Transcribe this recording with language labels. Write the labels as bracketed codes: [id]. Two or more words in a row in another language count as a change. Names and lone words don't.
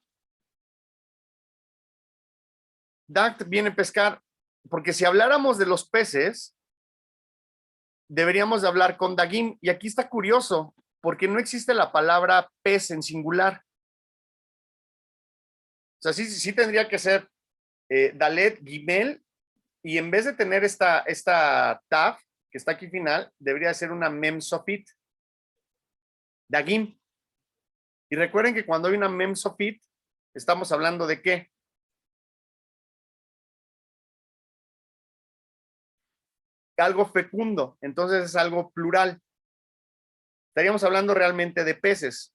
[es] Dacht viene pescar, porque si habláramos de los peces, deberíamos de hablar con dagim, y aquí está curioso, porque no existe la palabra pez en singular. O sea, sí tendría que ser dalet, gimel, y en vez de tener esta taf, que está aquí final, debería ser una [he] מם סופית, [es] dagim. Y recuerden que cuando hay una [he] מם סופית, [es] estamos hablando de ¿qué? Algo fecundo, entonces es algo plural. Estaríamos hablando realmente de peces.